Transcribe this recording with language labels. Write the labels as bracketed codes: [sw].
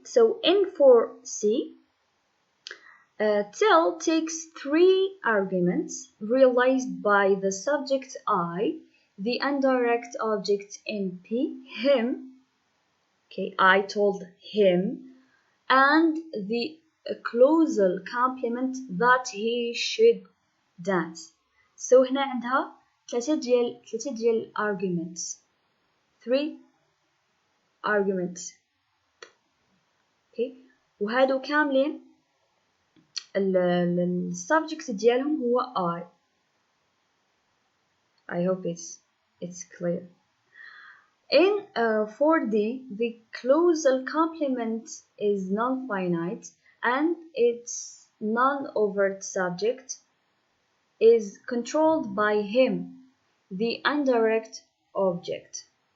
[en] So in for C, Tell takes 3 arguments realized by the subject I, the indirect object MP, him, okay, I told him, and the clausal complement that he should dance. So [ar] هنا عندها ثلاثة ديال arguments. [en] 3 arguments. [ar] Okay, وهادو كاملين السبجكت ديالهم هو [en] I hope it's clear. In 4D, the clausal complement is non-finite and its non-overt subject is controlled by him, the indirect object.